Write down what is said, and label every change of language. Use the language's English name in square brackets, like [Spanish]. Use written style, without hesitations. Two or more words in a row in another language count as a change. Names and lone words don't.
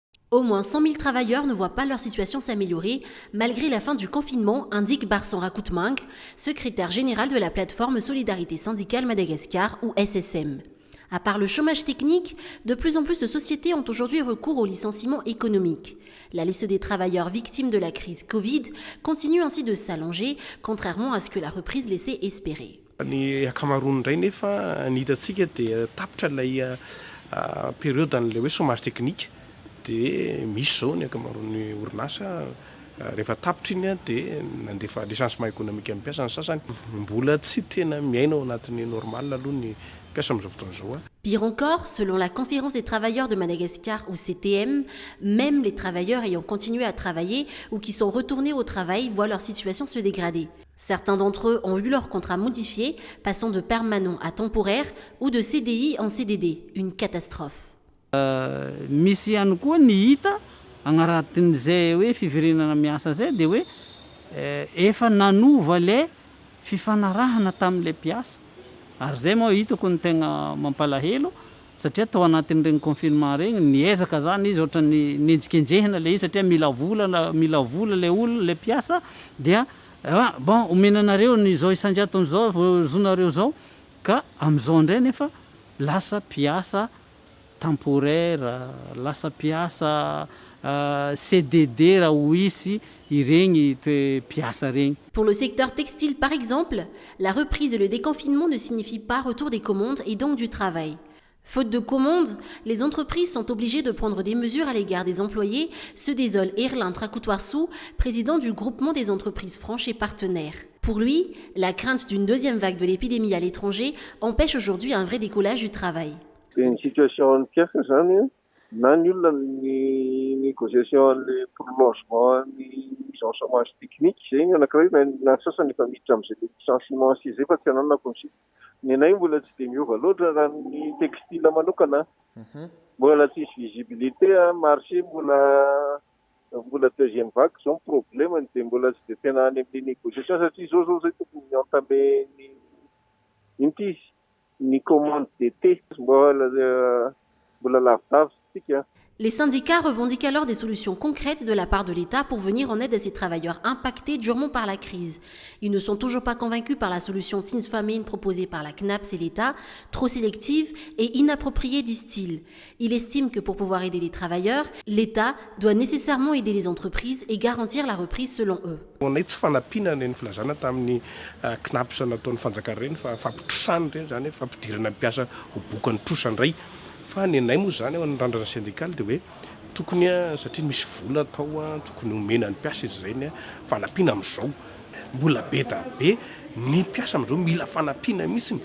[French] Au moins 100 000 travailleurs ne voient pas leur situation s'améliorer malgré la fin du confinement, indique Barsan Rakoutmang, secrétaire général de la plateforme Solidarité syndicale Madagascar ou SSM. À part le chômage technique, de plus en plus de sociétés ont aujourd'hui recours au licenciement économique. La liste des travailleurs victimes de la crise Covid continue ainsi de s'allonger, contrairement à ce que la reprise laissait espérer. [Malagasy] Ny ankamaroany indray nefa ny hitatsika dia tapitra ilay période an'ilay hoe [French] chômage technique [Malagasy] dia misy zao ny ankamaroany orinasa rehefa tapitra iny dia nandefa [French] licenciement économique [Malagasy] amin'ny mpiasa ny sasany mbola tsy tena miaina ao anatin'ny normal aloha ny mpiasa amin'izao fotoana izao. [French] Pire encore, selon la Conférence des travailleurs de Madagascar ou CTM, même les travailleurs ayant continué à travailler ou qui sont retournés au travail voient leur situation se dégrader. Certains d'entre eux ont eu leur contrat modifié, passant de permanent à temporaire ou de CDI en CDD, une catastrophe. [Malagasy] Misy ihany koa ny hita agnatin'izay hoe fiverenana miasa zay dia hoe efa nanova le fifanarahana tamin'ilay mpiasa. Ary zay moa hitako ny tegna mampalahelo satria tao anatin'ireny confinement regny niezaka zany izy ohatra ny nenjikenjehina le izy satria mila vola le olona le mpiasa dia bon omenanareo ny zao isanjaton'ny zao zonareo zao ka amin'izao indray nefa lasa mpiasa temporaire, lasa mpiasa CDD raha ho isy ireny mpiasa regny. [French] Pour le secteur textile par exemple, la reprise et le déconfinement ne signifient pas retour des commandes et donc du travail. Faute de commandes, les entreprises sont obligées de prendre des mesures à l'égard des employés, se désole Erlin Trakutuarsu, président du groupement des entreprises franches et partenaires. Pour lui, la crainte d'une deuxième vague de l'épidémie à l'étranger empêche aujourd'hui un vrai décollage du travail. C'est une situation de pièce, [Malagasy] na ny olona ny négociation [French] le prolongement [Malagasy] ny [French] mise en chômage technique [Malagasy] zegny anankiray na sasany efa miditra amin'izay licenciement sy zay fa tsy anana consigne ny anay mbola tsy dia miova loatra raha ny textile manokana mbola tsisy [French] visibilité marché [Malagasy] mbola [French] deuxième vague [Malagasy] zao problème dia mbola tsy dia tena any amin'ny négociation satria zao zay tokony entamé ny [French] commande d'été [Malagasy] mbola lavidavitra. [French] Les syndicats revendiquent alors des solutions concrètes de la part de l'État pour venir en aide à ces travailleurs impactés durement par la crise. Ils ne sont toujours pas convaincus par la solution Sinsfamine proposée par la CNAPS et l'État, trop sélective et inappropriée, disent-ils. Il estime que pour pouvoir aider les travailleurs, l'État doit nécessairement aider les entreprises et garantir la reprise selon eux. [Malagasy] Tsy fanampiana ny filazana tamin'ny CNAPS nataon'ny fanjakana ireny fa fampitrosany ireny zany fampidirana mpiasa ho bokan'ny trosany iray. Fa ny anay moa zany ao amin'ny randrana syndicale dia hoe tokony satria misy vola atao tokony omena ny mpiasa izy ireny fanampiana amin'izao mbola be da be ny mpiasa amin'izao mila fanampiana mihitsiny